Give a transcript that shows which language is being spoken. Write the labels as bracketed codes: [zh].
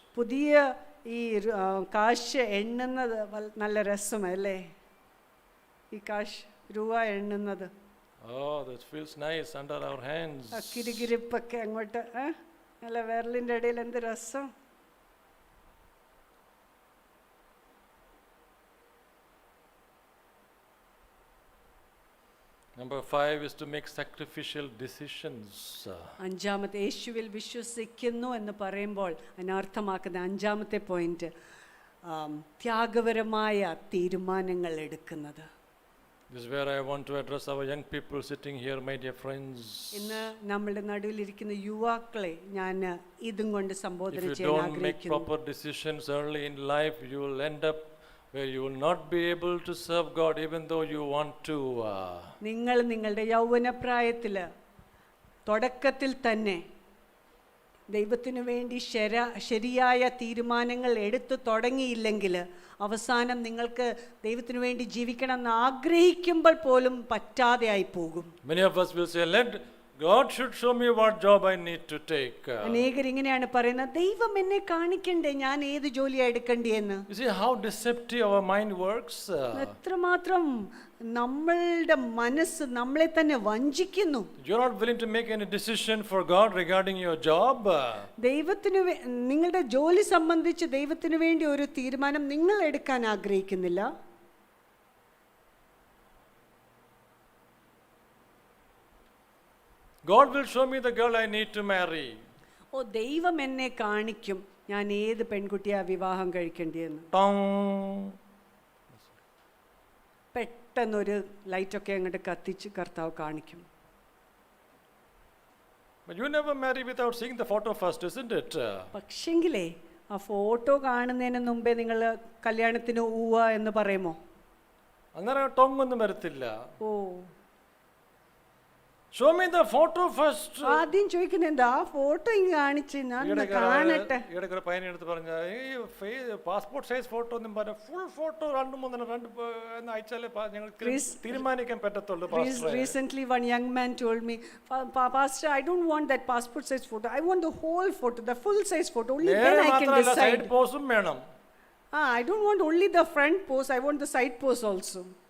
[ml] പുതിയ ഈ കാശ് എണ്ണുന്നത് നല്ല രസമല്ലേ, ഈ കാശ് രൂപ എണ്ണുന്നത്. [en] Oh, that feels nice under our hands. [ml] കിരികിരിപ്പൊക്കെ അങ്ങോട്ട് നല്ല വിരലിൻ്റെ ഇടയിൽ എന്ത് രസം. [en] Number 5 is to make sacrificial decisions. [ml] അഞ്ചാമത്തെ യേശുവിൽ വിശ്വസിക്കുന്നു എന്ന് പറയുമ്പോൾ അതിനർത്ഥമാക്കുന്ന അഞ്ചാമത്തെ പോയിന്റ് ത്യാഗപരമായ തീരുമാനങ്ങൾ എടുക്കുന്നത്. [en] This is where I want to address our young people sitting here, my dear friends. [ml] ഇന്ന് നമ്മുടെ നടുവിലിരിക്കുന്ന യുവാക്കളെ ഞാൻ ഇതും കൊണ്ട് സംബോധന [en] If you [ml] ചെയ്യാൻ [en] don't make [ml] ആഗ്രഹിക്കുന്നു. [en] proper decisions early in life, you will end up where you will not be able to serve God even though you want to. [ml] നിങ്ങൾ നിങ്ങളുടെ യൗവനപ്രായത്തിൽ തുടക്കത്തിൽ തന്നെ ദൈവത്തിനു വേണ്ടി ശരിയായ തീരുമാനങ്ങൾ എടുത്തു തുടങ്ങിയില്ലെങ്കിൽ അവസാനം നിങ്ങൾക്ക് ദൈവത്തിനു വേണ്ടി ജീവിക്കണം എന്ന് ആഗ്രഹിക്കുമ്പോൾ പോലും പറ്റാതെ ആയി പോകും. [en] Many of us will say, let God should show me what job I need to take. [ml] അനേകർ ഇങ്ങനെയാണ് പറയുന്നത്, ദൈവം എന്നെ കാണിക്കണ്ടേ ഞാൻ ഏത് ജോലിയാ എടുക്കണ്ടേന്ന്. [en] You see how deceptive our mind works? [ml] എത്രമാത്രം നമ്മളുടെ മനസ്സ് നമ്മളെ തന്നെ വഞ്ചിക്കുന്നു. [en] You're not willing to make any decision for God regarding your job. [ml] ദൈവത്തിന് നിങ്ങളുടെ ജോലി സംബന്ധിച്ച് ദൈവത്തിന് വേണ്ടി ഒരു തീരുമാനം നിങ്ങൾ എടുക്കാൻ ആഗ്രഹിക്കുന്നില്ല. [en] God will show me the girl I need to marry. [ml] ഓ ദൈവം എന്നെ കാണിക്കും ഞാൻ ഏത് പെൺകുട്ടിയാ വിവാഹം കഴിക്കേണ്ടിയെന്ന്. Tong. പെട്ടെന്നൊരു ലൈറ്റൊക്കെ അങ്ങോട്ട് കത്തിച്ച് കർത്താവ് കാണിക്കും. [en] But you never marry without seeing the photo first, isn't it? [ml] പക്ഷെങ്കിലേ ആ ഫോട്ടോ കാണുന്നതിന് മുമ്പേ നിങ്ങൾ കല്യാണത്തിന് ഊവ എന്ന് പറയുമോ? അങ്ങനെ ടോങ് ഒന്നും വരത്തില്ല. ഓ [en] Show me the photo first. [ml] ആദ്യം ചോദിക്കുന്നത് എന്താ, ആ ഫോട്ടോ ഇങ്ങ് കാണിച്ച് ഞാൻ കാണട്ടെ. ഇവിടെ പയ്യനെ എടുത്ത് പറഞ്ഞ ഈ പാസ്പോർട്ട് സൈസ് ഫോട്ടോ ഒന്നും പറഞ്ഞ ഫുൾ ഫോട്ടോ 2-3 അയച്ചാലേ ഞങ്ങൾക്ക് തീരുമാനിക്കാൻ പറ്റത്തുള്ളൂ. [en] Recently one young man told me, Pastor, I don't want that passport size photo, I want the whole photo, the full size photo, only then I can decide. [ml] Side പോസും വേണം. [en] I don't want only the front pose, I want the side pose also.